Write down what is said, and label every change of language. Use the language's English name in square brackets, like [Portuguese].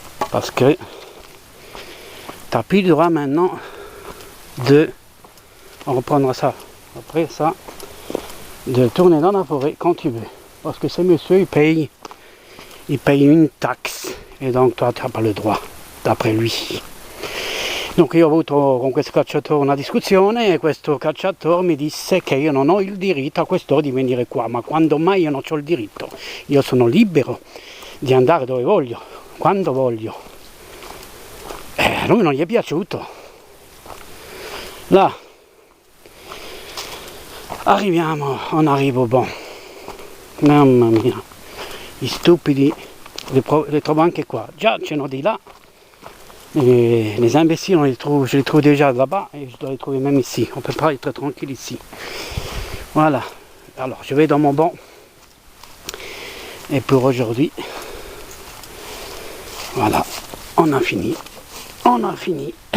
[French] Parce que tu n'as plus le droit maintenant de, on reprendra ça après ça, de tourner dans la forêt quand tu veux. Parce que ce monsieur il paye une taxe e donc toi tu n'as pas le droit, d'après lui. [Italian] Donc io ho avuto con questo cacciatore una discussione e questo cacciatore mi disse che io non ho il diritto a quest'ora di venire qua, ma quando mai io non ho il diritto? Io sono libero di andare dove voglio, quando voglio. A lui non gli è piaciuto. Là, arriviamo a un arrivo bon. Mamma mia, gli stupidi li trovo anche qua. Già ce n'ho di là. [French] Et les imbéciles, je les trouve déjà là-bas et je dois les trouver même ici. On ne peut pas être tranquille ici. Voilà. Alors, je vais dans mon banc. Et pour aujourd'hui, voilà, on a fini. On a fini notre deuxième partie.